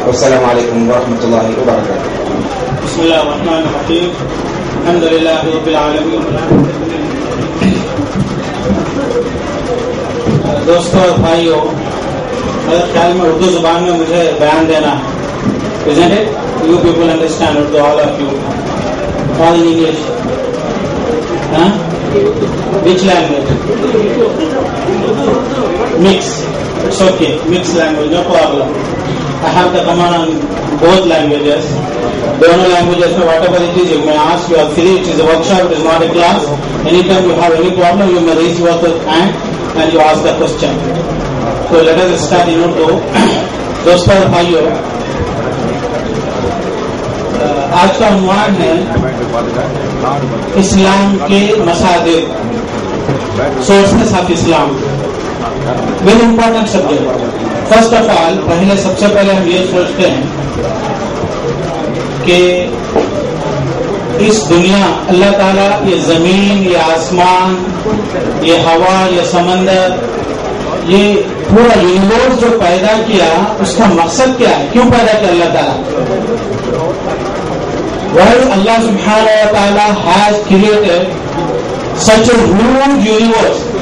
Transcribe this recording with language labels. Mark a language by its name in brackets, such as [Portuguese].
[Arabic] السلام علیکم ورحمۃ اللہ وبرکاتہ. بسم اللہ الرحمن الرحیم. الحمد للہ رب العالمین. [Urdu] دوستوں اور بھائیوں، میرے خیال میں اردو زبان میں مجھے بیان دینا ہے. [English] Isn't it? You people understand Urdu, all of you. All in English. Huh? Which language? Mix. It's okay. Mixed language, no problem. I have the command on both languages. Dono languages, whatever it is, you may ask. You are free. It is a workshop. It is not a class. Anytime you have any problem, you may raise your hand and you ask the question. So let us start in Urdu. [Urdu] دوستوں اور بھائیوں، آج کا عنوان ہے اسلام کے مصادر، sources of Islam. [English] Very important subject. First of all, [Urdu] سب سے پہلے ہم یہ سوچتے ہیں کہ اس دنیا، اللہ تعالیٰ یہ زمین، یہ آسمان، یہ ہوا، یہ سمندر، یہ پورا یونیورس جو پیدا کیا، اس کا مقصد کیا ہے؟ کیوں پیدا کیا اللہ تعالیٰ؟ [English] Why Allah subhanahu wa ta'ala has created such a huge universe?